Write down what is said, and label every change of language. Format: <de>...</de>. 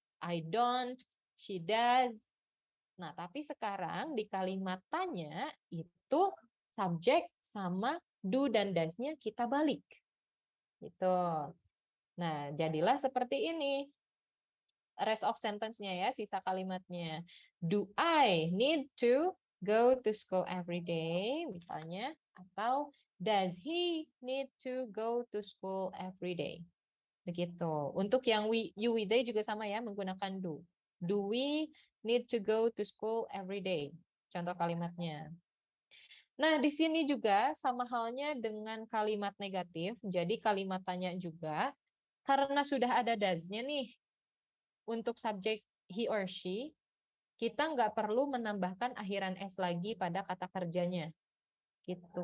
<en>I don't, she does.</en> <id>Nah, tapi sekarang di kalimat tanya itu subjek sama do dan does-nya kita balik. Gitu. Nah, jadilah seperti ini.</id> <en>Rest of sentence-nya</en> <id>ya, sisa kalimatnya.</id> <en>Do I need to go to school every day? Misalnya. Atau does he need to go to school every day?</en> <id>Begitu. Untuk yang you, we, they juga sama ya, menggunakan do.</id> <en>Do we need to go to school every day?</en> <id>Contoh kalimatnya. Nah, di sini juga sama halnya dengan kalimat negatif. Jadi kalimat tanya juga. Karena sudah ada does-nya nih, untuk subjek he or she, kita nggak perlu menambahkan akhiran S lagi pada kata kerjanya. Gitu.</id>